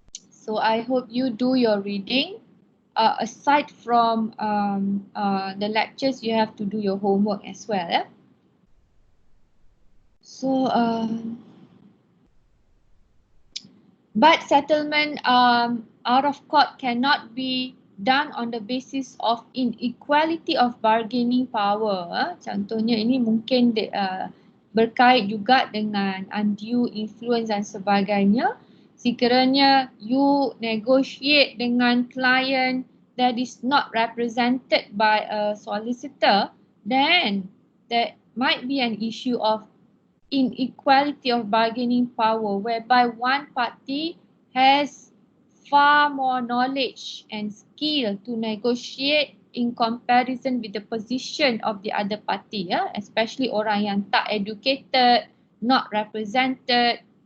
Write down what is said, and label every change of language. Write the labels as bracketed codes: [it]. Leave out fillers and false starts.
[en] So I hope you do your reading. Aside from the lectures, you have to do your homework as well. Yeah? So, but settlement out of court cannot be done on the basis of inequality of bargaining power. [ms] Contohnya ini mungkin berkait juga dengan undue influence dan sebagainya. Sekiranya [en] you negotiate dengan client that is not represented by a solicitor, then there might be an issue of inequality of bargaining power, whereby one party has far more knowledge and skill to negotiate in comparison with the position of the other party, especially [ms] orang yang tak [en] educated, not represented.